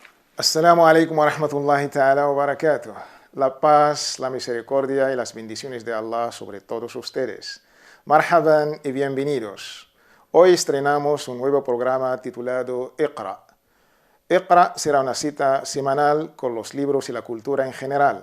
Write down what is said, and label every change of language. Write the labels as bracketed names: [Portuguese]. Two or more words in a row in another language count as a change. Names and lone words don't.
[Arabic] السلام عليكم ورحمة الله تعالى وبركاته. [Spanish] La paz, la misericordia y las bendiciones de Allah sobre todos ustedes. Marhaban y bienvenidos. Hoy estrenamos un nuevo programa titulado Iqra. Iqra será una cita semanal con los libros y la cultura en general.